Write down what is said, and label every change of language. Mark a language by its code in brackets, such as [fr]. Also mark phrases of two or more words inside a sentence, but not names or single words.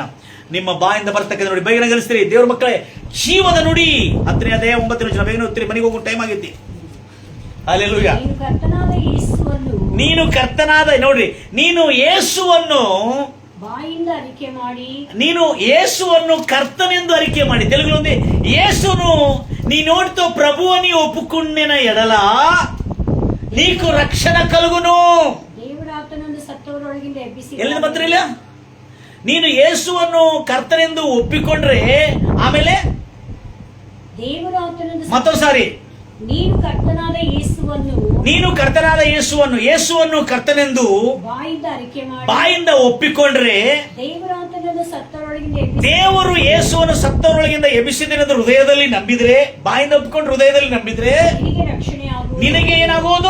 [kn] ನಿಮ್ಮ ಬಾಯಿಂದ ಬರ್ತಕ್ಕಂಥ ನೋಡಿ, ಬೇಗನೆ ಗಳಿಸ್ತೀರಿ. ದೇವ್ರ ಮಕ್ಕಳೇ, ಜೀವದ ನುಡಿ 10ನೇ ಅಧ್ಯಾಯ 9ನೇ ವಚನ. ಬೇಗನೆ ಓದ್ತೀರಿ, ಮನೆಗೆ ಹೋಗೋ ಟೈಮ್ ಆಗೈತಿ. ಹಲ್ಲೆಲೂಯಾ. ನೀನು ಕರ್ತನಾದ, ನೋಡ್ರಿ, ನೀನು ಯೇಸುವನ್ನು ಬಾಯಿಂದ ಅರಿಕೆ ಮಾಡಿ, ನೀನು ಯೇಸುವನ್ನು ಕರ್ತನೆಂದು ಅರಿಕೆ ಮಾಡಿ. [te] తెలుగులొంది యేసును నీ నోటితో ప్రభు అని ఒప్పుకున్న ఎడల నీకు రక్షణ కలుగును. [kn] ಎಲ್ಲಿಂದ ಬಂದ್ರಿಲ್ಲ? ನೀನು ಯೇಸುವನ್ನು ಕರ್ತನೆಂದು ಒಪ್ಪಿಕೊಂಡ್ರೆ ಆಮೇಲೆ ಮತ್ತೊಂದು ಸಾರಿ ನೀನು ಕರ್ತನಾದ ಯೇಸುವನ್ನು ಕರ್ತನೆಂದು ಬಾಯಿಂದ ಒಪ್ಪಿಕೊಂಡ್ರೆ ದೇವರು ಯೇಸುವನ್ನು ಸತ್ತವರೊಳಗಿಂದ ಎಬ್ಬಿಸಿದನೆಂದು ಹೃದಯದಲ್ಲಿ ನಂಬಿದ್ರೆ, ಬಾಯಿಂದ ಒಪ್ಪಿಕೊಂಡು ಹೃದಯದಲ್ಲಿ ನಂಬಿದ್ರೆ ನಿನಗೆ ಏನಾಗುವುದು?